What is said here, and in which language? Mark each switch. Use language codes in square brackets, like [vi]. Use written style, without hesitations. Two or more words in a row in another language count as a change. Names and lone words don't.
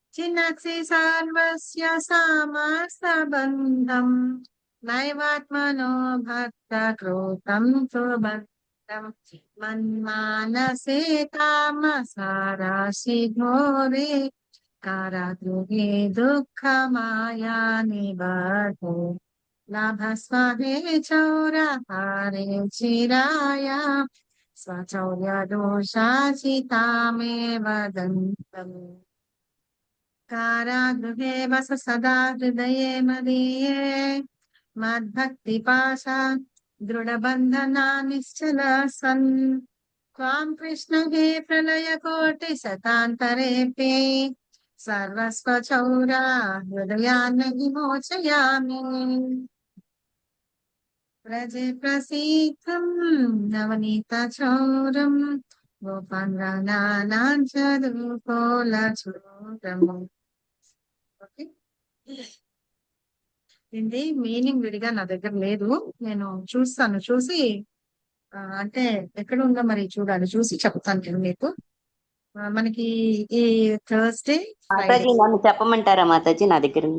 [sa] చిన్నసి సర్వస్య సామస్తబంధం నైవాత్మనో భక్త కృతం సుబంధం మన్మానసే తామసారాశి ఘోరే కారాగృహే దుఃఖమాయా నిబద్ధో లాభస్వహే చౌరహారే చిరాయ స్వచౌర్యదోషాచితామేవ దంతం कारागृहे वस सदा हृदये मदीये मद्भक्तिपाशा दृढबन्धना निश्चल सन् त्वां कृष्ण हे प्रलयकोटिशतान्तरेऽपि सर्वस्वचौरा हृदयान् विमोचयामि व्रजे प्रसीदं नवनीतचौरं गोपाङ्गनानां च दुकोलचूरम्. [te] ఓకే, దీని మీనింగ్ విడిగా నా దగ్గర లేదు, నేను చూస్తాను. చూసి అంటే ఎక్కడ ఉందో మరి చూడాలి, చూసి చెప్తాను నేను మీకు. మనకి ఈ [en] Thursday Friday [te] మాతాజీ నన్ను చెప్పమంటారా మాతాజీ? నా దగ్గర ఉంది.